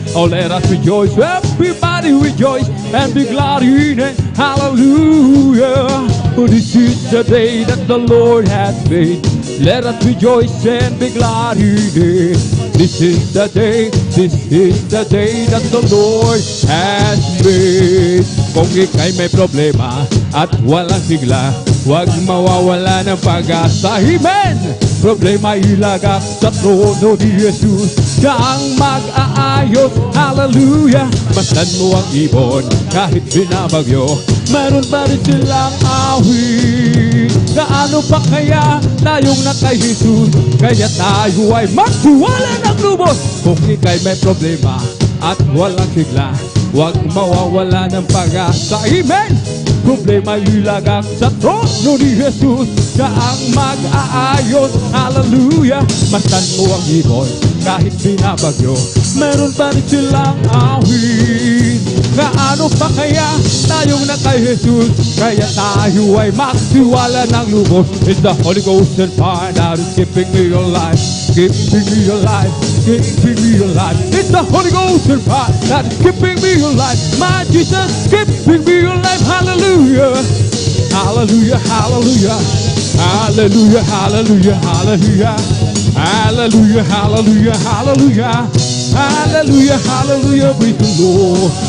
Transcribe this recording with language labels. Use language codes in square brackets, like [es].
[en] Oh, let us rejoice, everybody rejoice and be glad in it. Hallelujah. Oh, this is the day that the Lord has made. Let us rejoice and be glad in it. This is the day, this is the day that the Lord has made. [tl] Kung ika'y may problema at walang sigla, huwag mawawala ng pag-asa. Amen! Problema ilagak sa trono ni Jesus, siya ang mag-aayos. Hallelujah! Masdan mo ang ibon kahit binabagyo, meron pa rin silang awit. Gaano pa kaya tayong na kay Jesus, kaya tayo ay magtiwala ng lubos. Kung ika'y may problema at walang sigla, huwag mawawala ng pag-asa. Amen! Problema ilagak sa trono ni Jesus, siya ang mag-aayos. Hallelujah! Masdan mo ang ibon kahit binabagyo, meron pa rin silang awit. Gaano pa kaya tayong na kay Jesus, kaya tayo ay magtiwala ng lubos. [en] It's the Holy Ghost and fire that is keeping me alive, keeping me alive, keeping me alive. It's the Holy Ghost and fire that is keeping me alive. My Jesus keeping me alive. Hallelujah, hallelujah, hallelujah, hallelujah, hallelujah, hallelujah, hallelujah, hallelujah, hallelujah, hallelujah, hallelujah. Praise the Lord.